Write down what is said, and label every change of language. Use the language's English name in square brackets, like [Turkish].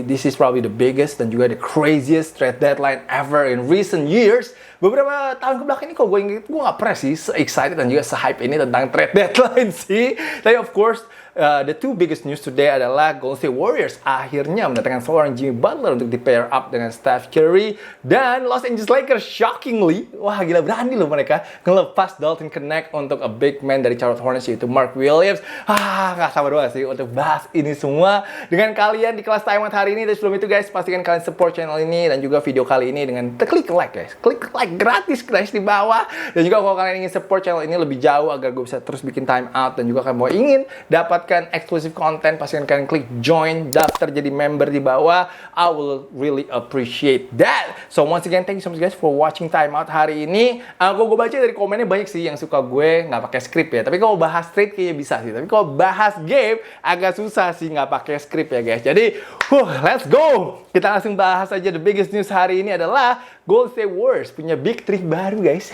[English] This is probably the biggest [Indonesian] dan juga [English] the craziest trade deadline ever in recent years. [Indonesian] Beberapa tahun kebelakang ini kalau gue inget, gue gak pernah sih se-excited dan juga se-hype ini tentang trade deadline sih. Tapi [English] of course, the two biggest news today [Indonesian] adalah Golden State Warriors akhirnya mendatangkan seorang Jimmy Butler untuk di-pair up dengan Steph Curry. Dan Los Angeles Lakers shockingly, wah gila berani loh mereka ngelepas Dalton Knecht untuk [English] a big man [Indonesian] dari Charlotte Hornets yaitu Mark Williams. Gak sabar banget sih untuk bahas ini semua dengan kalian di kelas Time Out hari ini. Dan sebelum itu guys, pastikan kalian support channel ini dan juga video kali ini dengan klik like guys. Klik like gratis guys di bawah. Dan juga kalau kalian ingin support channel ini lebih jauh agar gue bisa terus bikin Time Out dan juga kalian mau ingin dapatkan eksklusif konten, pastikan kalian klik join, daftar jadi member di bawah. [English] I will really appreciate that. So once again, thank you so much guys for watching Time Out [Indonesian] hari ini. Kalau gue baca dari komennya banyak sih yang suka gue nggak pakai skrip ya. Tapi kalau bahas trade kayaknya bisa sih. Tapi kalau bahas game agak susah sih nggak pakai skrip ya guys. Jadi, [English] let's go. [Indonesian] Kita langsung bahas aja. [English] The biggest news [Indonesian] hari ini adalah Golden State Warriors punya big three baru guys.